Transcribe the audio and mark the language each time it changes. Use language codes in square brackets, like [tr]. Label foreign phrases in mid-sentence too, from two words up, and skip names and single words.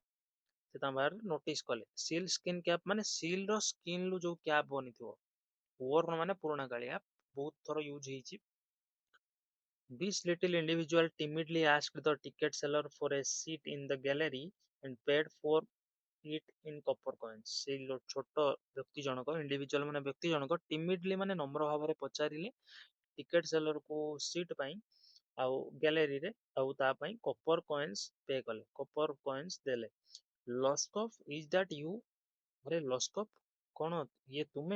[or] ସେ ତାଙ୍କ ବାହାରେ ନୋଟିସ୍ କଲେ। [en] seal skin cap [or] ମାନେ ସିଲ୍ ର ସ୍କିନ୍ ରୁ ଯୋଉ କ୍ୟାପ୍ ବନିଥିବ। ୱର୍ନ ମାନେ ପୁରୁଣା କାଳିଆ, ବହୁତ ଥର ୟୁଜ୍ ହେଇଛି। [en] This little individual timidly asked the ticket seller for a seat in the gallery and paid for it in copper coins। [or] ସେଇ ଛୋଟ ବ୍ୟକ୍ତି ଜଣକ, ଇଣ୍ଡିଭିଜୁଆଲ ମାନେ ବ୍ୟକ୍ତି ଜଣକ, ଟିମିଡଲି ମାନେ ନମ୍ର ଭାବରେ ପଚାରିଲେ [en] ticket seller [or] କୁ ସିଟ୍ ପାଇଁ, ଆଉ ଗ୍ୟାଲେରୀରେ, ଆଉ ତା ପାଇଁ [en] copper coins pay [or] କଲେ, [en] copper coins [or] ଦେଲେ। ଲସ୍କଫ୍, [en] is that you? [or] ଆରେ ଲସ୍କଫ୍, କଣ ଇଏ ତୁମେ?